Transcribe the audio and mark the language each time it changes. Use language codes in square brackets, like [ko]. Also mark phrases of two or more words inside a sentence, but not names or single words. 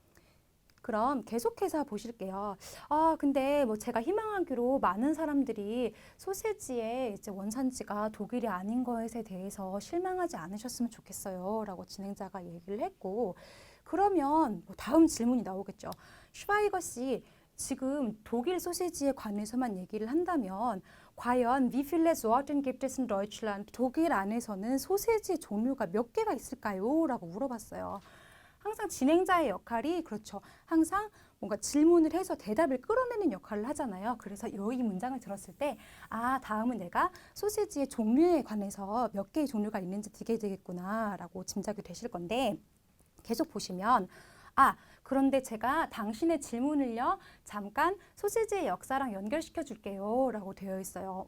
[ko] 그럼 계속해서 보실게요. 근데 뭐 제가 희망하기로 많은 사람들이 소세지의 이제 원산지가 독일이 아닌 것에 대해서 실망하지 않으셨으면 좋겠어요. 라고 진행자가 얘기를 했고, 그러면 뭐 다음 질문이 나오겠죠. 슈바이거 씨, 지금 독일 소시지에 관해서만 얘기를 한다면 과연 [de] wie viele Sorten gibt es in Deutschland? [ko] 독일 안에서는 소시지 종류가 몇 개가 있을까요? 라고 물어봤어요. 항상 진행자의 역할이 그렇죠. 항상 뭔가 질문을 해서 대답을 끌어내는 역할을 하잖아요. 그래서 이 문장을 들었을 때 다음은 내가 소시지의 종류에 관해서 몇 개의 종류가 있는지 듣게 되겠구나 라고 짐작이 되실 건데, 계속 보시면 그런데 제가 당신의 질문을요 잠깐 소시지의 역사랑 연결시켜 줄게요 라고 되어 있어요.